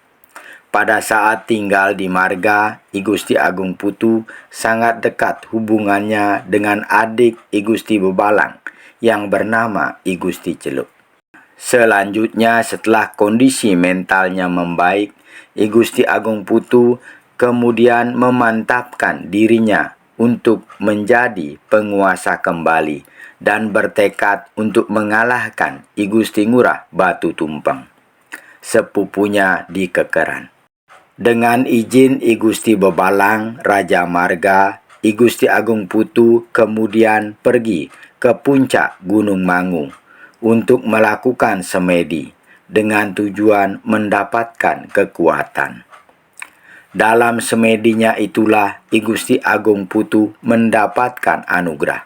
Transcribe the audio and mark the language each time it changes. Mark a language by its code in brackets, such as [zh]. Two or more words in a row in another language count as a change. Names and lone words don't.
[id] Pada saat tinggal di Marga, I Gusti Agung Putu sangat dekat hubungannya dengan adik I Gusti Bebalang yang bernama I Gusti Celup. Selanjutnya, setelah kondisi mentalnya membaik, I Gusti Agung Putu kemudian memantapkan dirinya untuk menjadi penguasa kembali dan bertekad untuk mengalahkan I Gusti Ngurah Batu Tumpeng, sepupunya di Kekeran. Dengan izin I Gusti Bebalang, Raja Marga, I Gusti Agung Putu kemudian pergi ke puncak Gunung Mangu untuk melakukan semedi dengan tujuan mendapatkan kekuatan. Dalam semedinya itulah I Gusti Agung Putu mendapatkan anugerah.